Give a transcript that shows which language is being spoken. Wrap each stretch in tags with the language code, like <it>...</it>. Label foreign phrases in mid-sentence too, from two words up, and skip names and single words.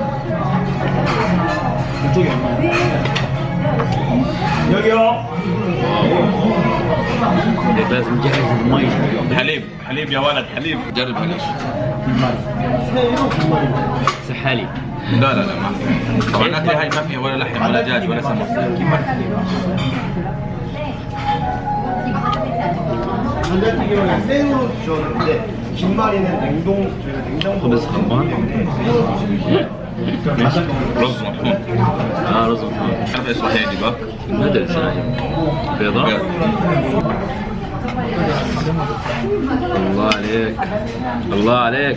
<ko>여기요.</ko> <ar>لازم نجهز المي. حليب يا ولد، حليب. جرب هالشيء. سحالي. لا ما في. طبعا الاكله هاي ما فيها ولا لحم ولا دجاج ولا سمك.</ar> <ko>감자튀김은 생으로 주셨는데 김말이는</ko> <ar>خبز خربان. رز مطحون. رز مطحون. تعرف ايش راح يعجبك؟ نودلز هاي بيضاء. الله عليك، الله عليك.</ar>